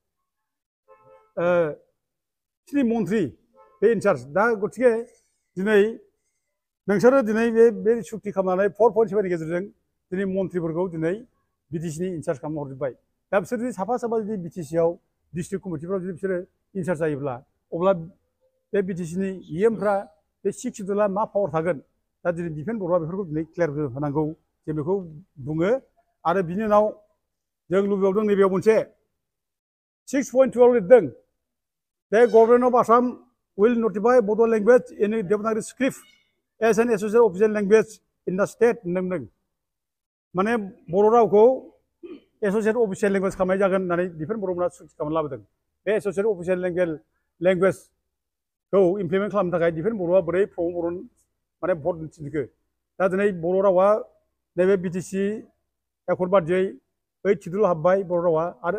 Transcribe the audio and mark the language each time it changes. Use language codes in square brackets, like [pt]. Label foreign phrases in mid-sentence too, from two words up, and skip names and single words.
[brx] बिसिनि मन्थ्रि बे इनचार्ज दा गतिके दिनै नोंसोरो दिनै बे सुक्ति खालामनानै 4.7नि गेजेरजों दिनै मन्थ्रिफोरखौ दिनै बिटिसिनि इनचार्ज खालामना हरजोब्बाय दा बिसोर जुदि साफा साफा जुदि बिटिसिआव डिस्ट्रिक्ट कमिटिफ्राव जुदि बिसोरो इनचार्ज जायोब्ला अब्ला बे बिटिसिनि इएमफ्रा बे 6 सिडुलआ मा पावार थागोन दा दिनै दिफेन बर'आ बेफोरखौ दिनै क्लियार होनांगौ जों बेखौ बुङो आरो बिनि उनाव जों लुबैबावदों नैबेयाव मोनसे 6.2आव लिरदों दा [en] Government of Assam will notify Bodo language in Devanagari script as an associate official language in the state [brx] होनदों माने बर' रावखौ [en] associate official language [brx] खालामनाय जागोन होननानै दिफेन बर'मोना सुक्ति खालामना लाबोदों बे [en] associate official [brx] लेंगुवेजखौ इमप्लिमेन्ट खालामनो थाखाय दिफेन बर'आ बोरै प्रमद बर' माने भट थिनखो दा दिनै बर' रावा नैबे बिटिसि एकर्ड बादियै 8 सिडुल हाबबाय बर' रावा आरो